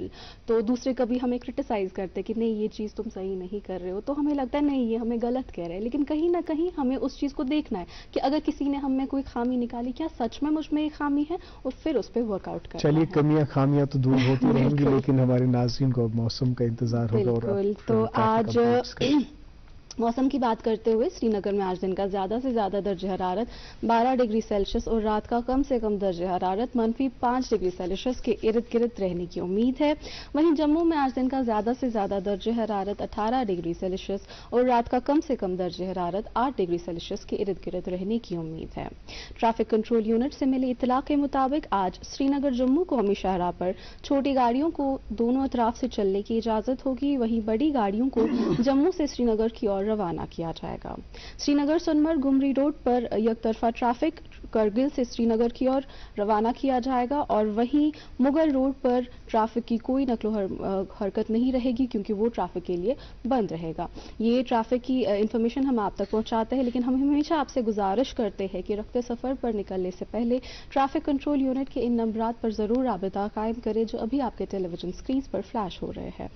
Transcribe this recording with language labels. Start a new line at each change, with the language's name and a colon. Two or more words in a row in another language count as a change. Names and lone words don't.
Urdu: تو دوسرے کبھی ہمیں کرٹیسائز کرتے کہ نہیں یہ چیز تم صحیح نہیں کر رہے ہو, تو ہمیں لگتا ہے نہیں یہ ہمیں غلط کہہ رہے ہیں, لیکن کہیں نہ کہیں ہمیں اس چیز کو دیکھنا ہے کہ اگر کسی نے ہم میں کوئی خامی نکالی, کیا سچ میں مجھ میں یہ خامی ہے, اور پھر اس پہ
English: work out
Urdu: کرنا ہے. چلیے کمیاں خامیاں تو دور ہوتی رہیں گی, لیکن ہمارے ناظرین کو موسم کا انتظار ہوگا. بالکل. تو آج موسم کی بات کرتے ہوئے سری نگر میں آج دن کا زیادہ سے زیادہ درجہ حرارت 12
English: degree Celsius
Urdu: اور رات کا کم سے کم درجہ حرارت -5 ڈگری سیلسیس کے ارد گرد رہنے کی امید ہے. وہیں جموں میں آج دن کا زیادہ سے زیادہ درجہ حرارت 18
English: degree Celsius
Urdu: اور رات کا کم سے کم درجہ حرارت 8 ڈگری سیلسیس کے ارد گرد رہنے کی امید ہے.
English: traffic control unit
Urdu: سے ملی اطلاع کے مطابق آج سری نگر جموں قومی شاہراہ پر چھوٹی گاڑیوں کو دونوں اطراف سے چلنے کی اجازت ہوگی, وہیں بڑی گاڑیوں کو جموں سے سری نگر کی اور روانہ کیا جائے گا. سری نگر سنمرگ گمری روڈ پر یک طرفہ ٹریفک کرگل سے سری نگر کی اور روانہ کیا جائے گا, اور وہیں مغل روڈ پر ٹریفک کی کوئی نقل و حرکت نہیں رہے گی, کیونکہ وہ ٹریفک کے لیے بند رہے گا. یہ ٹریفک کی انفارمیشن ہم آپ تک پہنچاتے ہیں, لیکن ہم ہمیشہ آپ سے گزارش کرتے ہیں کہ رخت سفر پر نکلنے سے پہلے
English: traffic control unit
Urdu: کے ان نمبرات پر ضرور رابطہ قائم کریں جو ابھی آپ کے
English: television screens
Urdu: پر فلیش ہو رہے ہیں.